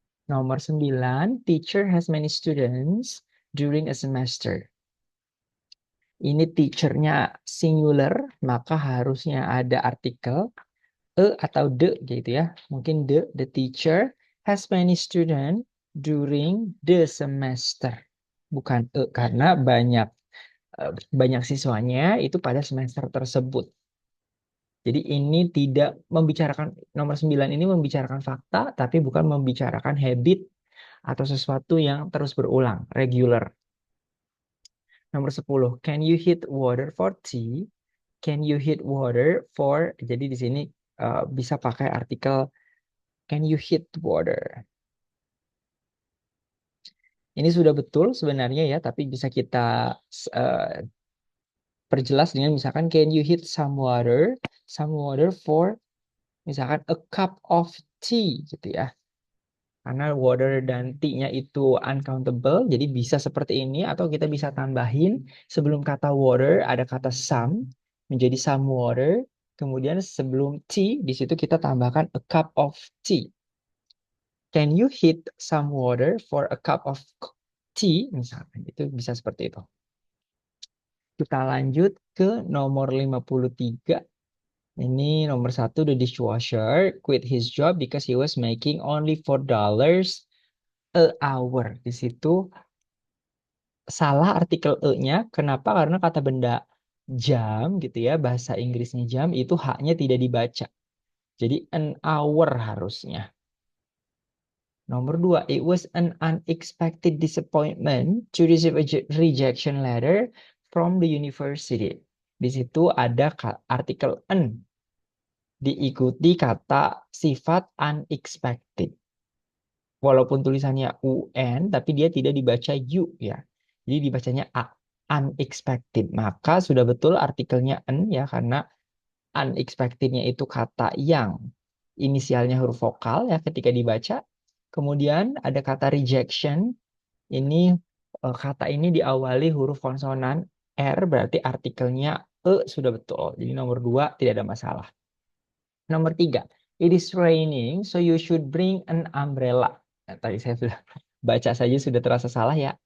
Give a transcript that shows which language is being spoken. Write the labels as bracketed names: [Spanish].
[Indonesian] Nomor 9, [English] teacher has many students during a semester. [Indonesian] Ini teachernya singular, maka harusnya ada artikel atau the gitu ya. Mungkin [English] the teacher has many students during the semester. [Indonesian] Bukan karena banyak siswanya itu pada semester tersebut. Jadi ini tidak membicarakan, nomor 9 ini membicarakan fakta tapi bukan membicarakan habit atau sesuatu yang terus berulang, regular. Nomor 10, [English] can you heat water for tea? Can you heat water for, [Indonesian] jadi di sini bisa pakai artikel [English] can you heat water. [Indonesian] Ini sudah betul sebenarnya ya, tapi bisa kita uh, perjelas dengan misalkan [English] can you heat some water for [Indonesian] misalkan [English] a cup of tea [Indonesian] gitu ya. Karena water dan tea-nya itu uncountable, jadi bisa seperti ini atau kita bisa tambahin sebelum kata water ada kata some menjadi some water. Kemudian sebelum tea di situ kita tambahkan [English] a cup of tea. Can you heat some water for a cup of tea? [Indonesian] Misalkan itu bisa seperti itu. Kita lanjut ke nomor 53. Ini nomor 1, [English] the dishwasher quit his job because he was making only $4 a hour. [Indonesian] Di situ salah artikel e-nya. Kenapa? Karena kata benda jam gitu ya, bahasa Inggrisnya jam itu haknya tidak dibaca. Jadi an hour harusnya. Nomor 2, [English] it was an unexpected disappointment to receive a rejection letter from the university. [Indonesian] Di situ ada artikel an diikuti kata sifat unexpected. Walaupun tulisannya UN, tapi dia tidak dibaca U ya. Jadi dibacanya A, unexpected. Maka sudah betul artikelnya an ya, karena unexpected-nya itu kata yang inisialnya huruf vokal ya ketika dibaca. Kemudian ada kata rejection. Ini kata ini diawali huruf konsonan R, berarti artikelnya sudah betul. Jadi nomor 2 tidak ada masalah. Nomor 3, [English] it is raining, so you should bring an umbrella. [Indonesian] Nah, tadi saya sudah baca saja sudah terasa salah ya.